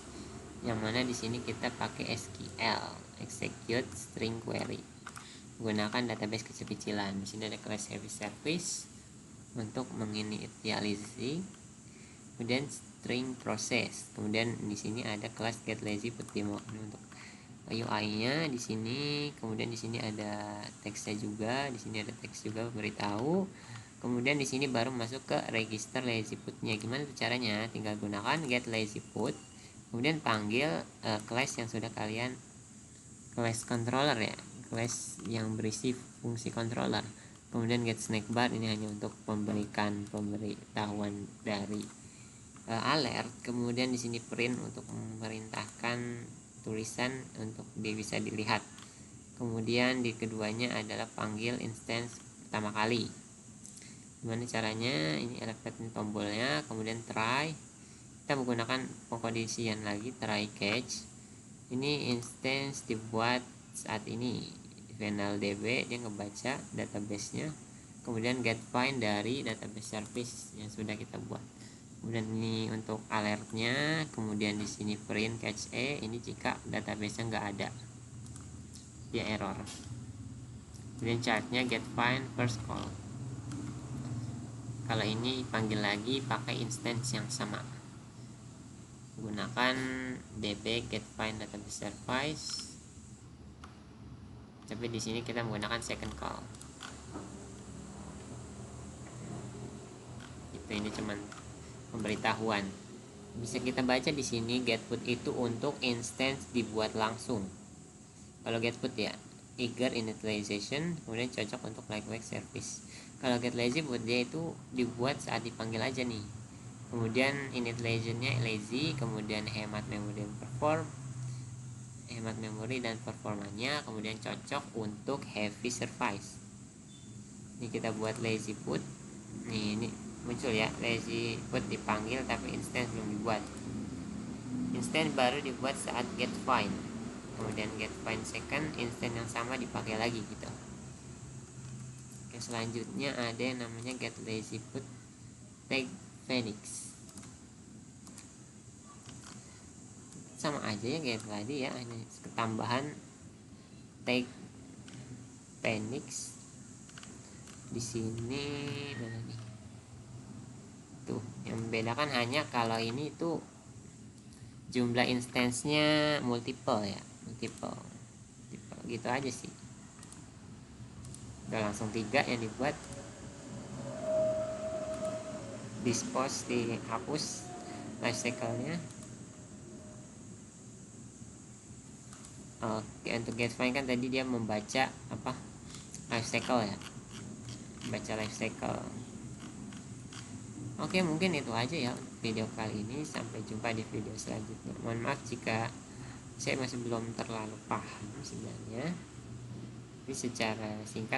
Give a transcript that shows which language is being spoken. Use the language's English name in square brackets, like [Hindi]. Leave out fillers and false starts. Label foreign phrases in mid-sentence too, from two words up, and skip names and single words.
[Indonesian] Yang mana di sini kita pakai SQL, [English] execute string query. [Indonesian] Gunakan database kecil-kecilan. Di sini ada [English] class service [Indonesian] untuk menginisialisasi, kemudian [English] string process. [Indonesian] Kemudian di sini ada kelas [English] get lazy put demo [Indonesian] untuk UI-nya di sini. Kemudian di sini ada teksnya juga. Di sini ada teks juga beritahu. Kemudian di sini baru masuk ke [English] register lazy put-nya. [Indonesian] Gimana tuh caranya? Tinggal gunakan [English] get lazy put, [Indonesian] kemudian panggil class yang sudah kalian, [English] class controller [Indonesian] ya, class yang berisi fungsi controller. Kemudian [English] get snack bar, [Indonesian] ini hanya untuk memberikan pemberitahuan dari alert. Kemudian di sini print untuk memerintahkan tulisan untuk bisa dilihat. Kemudian di keduanya adalah panggil instance pertama kali. Gimana caranya? Ini elevator tombolnya, kemudian try. Kita menggunakan pengkondisian lagi, [English] try catch. [Indonesian] Ini instance dibuat saat ini [English] final db, [Indonesian] dia ngebaca database-nya. Kemudian [English] get find [Indonesian] dari [English] database service [Indonesian] yang sudah kita buat. Kemudian ini untuk alertnya. Kemudian di sini [English] print catch e, [Indonesian] ini jika database-nya nggak ada, dia error. Kemudian chartnya [English] get find first call. [Indonesian] Kalau ini panggil lagi pakai instance yang sama, gunakan db [English] get find database service, [Indonesian] tapi di sini kita menggunakan [English] second call. [Indonesian] Ini cuman pemberitahuan. Bisa kita baca di sini [English] get put [Indonesian] itu untuk instance dibuat langsung. Kalau [English] get put [Indonesian] ya [English] eager initialization, [Indonesian] kemudian cocok untuk [English] lightweight service. [Indonesian] Kalau [English] get lazy put [Indonesian] dia itu dibuat saat dipanggil aja nih. Kemudian initializationnya lazy, kemudian hemat memori dan performanya, kemudian cocok untuk [English] heavy service. [Indonesian] Ini kita buat [English] lazy put. [Indonesian] Ini muncul ya, [English] lazy put [Indonesian] dipanggil tapi instance belum dibuat. Instance baru dibuat saat [English] get find. [Indonesian] Kemudian [English] get find second, [Indonesian] instance yang sama dipakai lagi gitu. Oke, selanjutnya ada yang namanya [English] get lazy put take Phoenix. [Indonesian] Sama aja ya kayak tadi ya, hanya ketambahan [English] take Phoenix [Indonesian] di sini. Mana nih? Tuh, yang membedakan hanya kalau ini tuh jumlah instance-nya multiple ya, multiple gitu aja sih. Udah langsung 3 yang dibuat. Dispose dihapus [English] life cycle-nya. [Indonesian] Oke, untuk [English] get find [Indonesian] kan tadi dia membaca apa, [English] life cycle [Indonesian] ya, baca [English] life cycle. [Indonesian] Oke, mungkin itu aja ya video kali ini. Sampai jumpa di video selanjutnya. Mohon maaf jika saya masih belum terlalu paham sebenarnya, tapi secara singkat seperti itu.